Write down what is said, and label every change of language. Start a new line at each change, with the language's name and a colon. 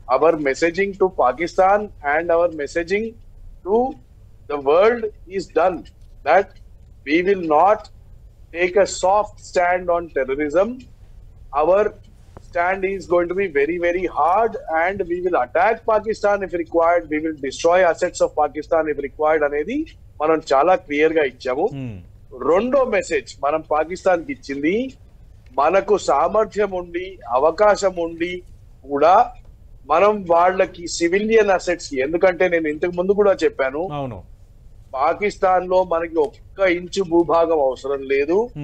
English: Our messaging to Pakistan and our messaging to the world is done. That we will not take a soft stand on terrorism. Our stand is going to be very, very hard, and we will attack Pakistan if required. We will destroy assets of Pakistan if required.
Telugu: అనేది మనం చాలా clear గా ఇచ్చాము. రెండో message మనం పాకిస్తాన్ కి ఇచ్చింది, మనకు సామర్థ్యం ఉండి అవకాశం ఉండి కూడా మనం వాళ్ళకి సివిలియన్ అసెట్స్, ఎందుకంటే నేను ఇంతకు ముందు కూడా చెప్పాను, పాకిస్తాన్ లో మనకి 1 ఇంచు భూభాగం అవసరం లేదు.